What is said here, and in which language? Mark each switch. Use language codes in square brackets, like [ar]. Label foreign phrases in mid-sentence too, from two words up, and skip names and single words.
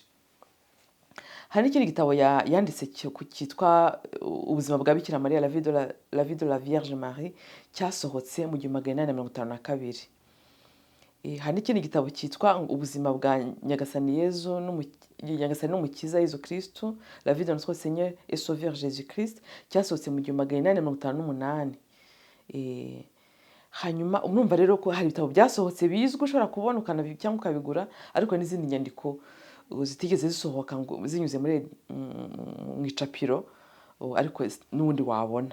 [rw] Hari n'ikindi gitabo yanditse cyitwa ubuzima bwa Bikira Mariya, [fr] La vie de la Vierge Marie, [rw] cyasohotse mu 1852. Hari n'ikindi gitabo cyitwa ubuzima bwa Nyagasani Yezu n'Umukiza Yezu Kristu, [fr] La vie de notre Seigneur et Sauveur Jésus Christ, [rw] cyasohotse mu 1858. Hanyuma urumva rero ko hari ibitabo byasohotse bizwi ushobora kubona cyangwa ukabigura, ariko n'izindi nyandiko zitigeze zisohoka ngo zinyuze mu icapiro ariko n'ubundi wabona.